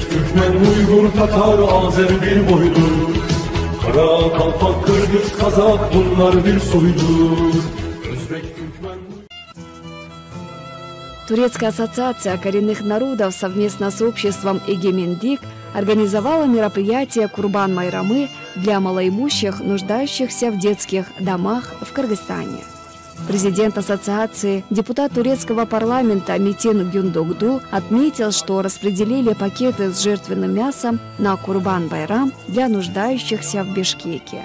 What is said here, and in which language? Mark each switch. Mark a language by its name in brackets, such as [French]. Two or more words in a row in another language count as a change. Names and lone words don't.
[Turkish] Türkmen, Uygur, Tatar, Azer bir boydur. Kara, Kalpak, Kırgız, Kazak bunlar bir soydur. Özbek, Türkmen... [Russian] Турецкая ассоциация коренных народов совместно с обществом Эгемендик организовала мероприятие Курбан-Байрамы для малоимущих, нуждающихся в детских домах в Кыргызстане. Президент ассоциации, депутат турецкого парламента Метин Гюндогду отметил, что распределили пакеты с жертвенным мясом на Курбан-Байрам для нуждающихся в Бишкеке.